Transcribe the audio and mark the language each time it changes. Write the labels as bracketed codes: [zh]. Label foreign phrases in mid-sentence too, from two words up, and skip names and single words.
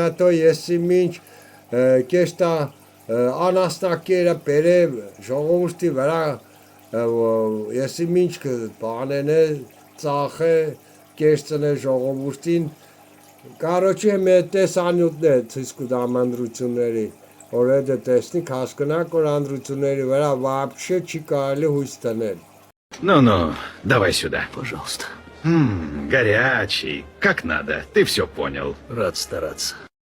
[hy] տո եսի մինչ կեստա անաստակերը բերև ժողովրդի վրա եսի մինչ բանեն է ծախը կեստն է ժողովրդին կարոչի մեր տեսանյութներ ցույց կտամ ընտրությունների որ այդ տեսնիք հասկանաք որ ընտրությունների վրա вообще չի կարելի հույս տնել [ru] Ну-ну, давай сюда. Пожалуйста. Горячий, как надо, ты все понял. Рад стараться.